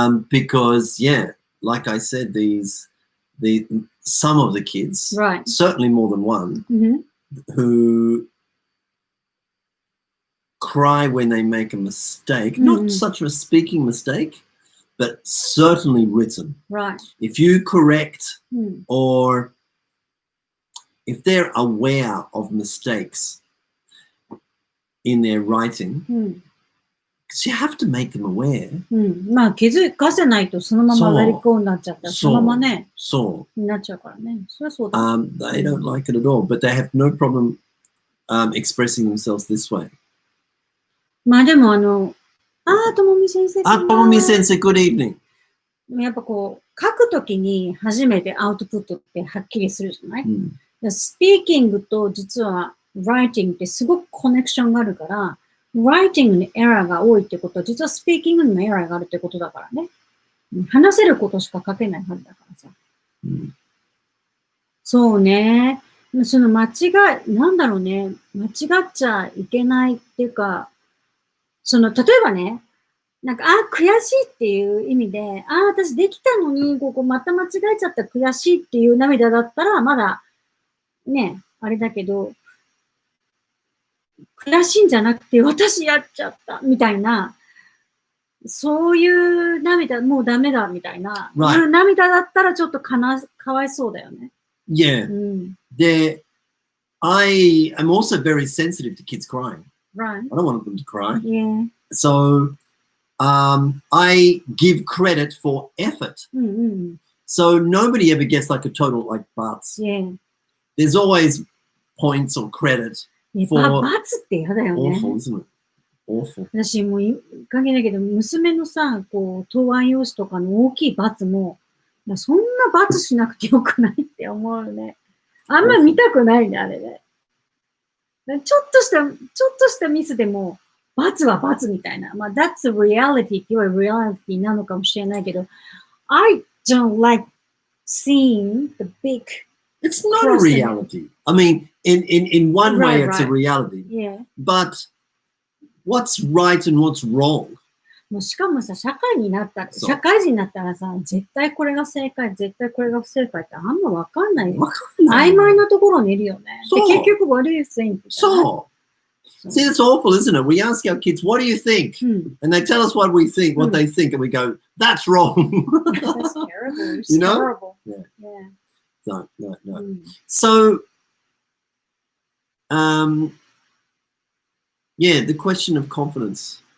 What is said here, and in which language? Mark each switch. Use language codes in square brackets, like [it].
[en] Because, yeah, like I said, some of the kids, certainly more than one, who cry when they make a mistake, not such a speaking mistake, but certainly written. Right. If you correct or if they're aware of mistakes in their writing, you have to make them aware. [ja] まあ気づかせないとそのまま [en] let it go [ja] になっちゃったら、そのままね、になっちゃうからね。それはそうだ。 [en] They don't like it at all, but they have no problem expressing themselves this way. [ja] まあでもともみ先生。ともみ先生、 [en] good evening. [ja] やっぱこう、書くときに初めてアウトプットってはっきりするじゃない、スピーキングと実は writing ってすごくコネクションがあるから、writing にエラーが多いってことは、実はスピーキングにもエラーがあるってことだからね。話せることしか書けないはずだからさ。そうね。その間違い、なんだろうね。間違っちゃいけないっていうか、例えばね、なんか、悔しいっていう意味で、私できたのに、ここまた間違えちゃった悔しいっていう涙だったら、まだ、ね、あれだけど、悔しいんじゃなくて、私やっちゃった、みたいな、そういう涙、もうダメだ、みたいな、いう涙だったら、ちょっとかわいそうだよね。 [en] Yeah. I am also very sensitive to kids crying. Right. I don't want them to cry. Yeah. So, I give credit for effort. So nobody ever gets like a total like butts. Yeah. There's always points or credit for [ja] 罰って嫌だよね。 [en] awful, isn't it? Awful. [ja] 私もう関係ないけど、娘のさ、こう、答案用紙とかの大きい罰も、そんな罰しなくてよくないって思うね。あんま見たくないね、あれね。ちょっとしたミスでも、罰は罰みたいな。まあ、 [en] that's reality [ja] って言えば reality なのかもしれないけど、 [en] I don't like seeing the big. It's not a reality. I mean, in one way, it's a reality. Yeah. But what's right and what's wrong? [ja] もうしかもさ、社会人になったらさ、絶対これが正解、絶対これが不正解ってあんまわかんないよ。曖昧なところにいるよね。で、結局、 [en] what do you think? [ja] そう。 [en] See, it's awful, isn't it? We ask our kids, what do you think? And they tell us what we think, what they think, and we go, that's wrong. That's terrible. It's you know? Terrible. Yeah. No. So, yeah, the question of confidence.